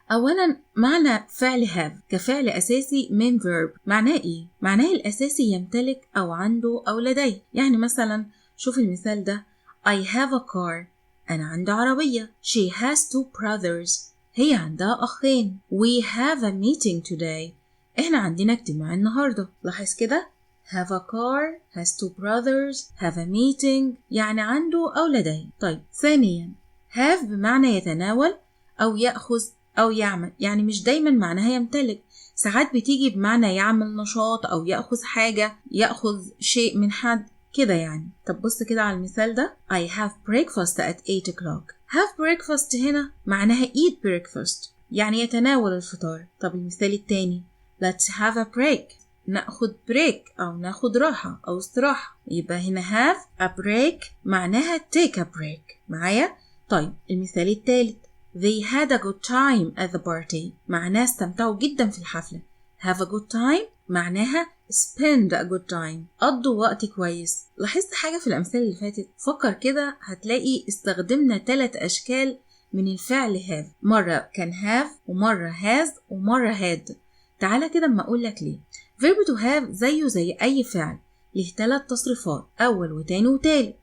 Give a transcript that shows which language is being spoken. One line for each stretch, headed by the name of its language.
Arabic: أولا معنى فعل have كفعل أساسي من verb معناه إيه؟ معناه الأساسي يمتلك أو عنده أو لديه. يعني مثلا شوف المثال ده
English: I have a car.
Arabic: أنا عندي عربية.
English: She has two brothers.
Arabic: هي عندها أخين.
English: We have a meeting today.
Arabic: إحنا عندنا اجتماع النهاردة. لاحظ كده
English: have a car, has two brothers, have a meeting،
Arabic: يعني عنده أو لديه. طيب ثانيا have بمعنى يتناول أو يأخذ أو يعمل، يعني مش دايما معناها يمتلك، ساعات بتيجي بمعنى يعمل نشاط أو يأخذ حاجة، يأخذ شيء من حد كده يعني. طب بص كده على المثال ده
English: I have breakfast at 8 o'clock. have breakfast
Arabic: هنا معناها
English: eat breakfast،
Arabic: يعني يتناول الفطار. طب المثال التاني
English: let's have a break،
Arabic: نأخذ بريك أو نأخذ راحة أو استراحة. يبقى هنا
English: have a break
Arabic: معناها
English: take a break
Arabic: معايا.
English: طيب المثال الثالث they had a good time at the party،
Arabic: معناها استمتعوا جدا في الحفلة.
English: have a good time معناها spend a good time،
Arabic: قضوا وقت كويس. لاحظت حاجة في الأمثلة اللي فاتت؟ فكر كده هتلاقي استخدمنا 3 أشكال من الفعل have، مرة كان have ومرة has ومرة had. تعالى كده اما أقول لك ليه. verb to have زيه زي أي فعل له 3 تصريفات، أول وتاني وتالت.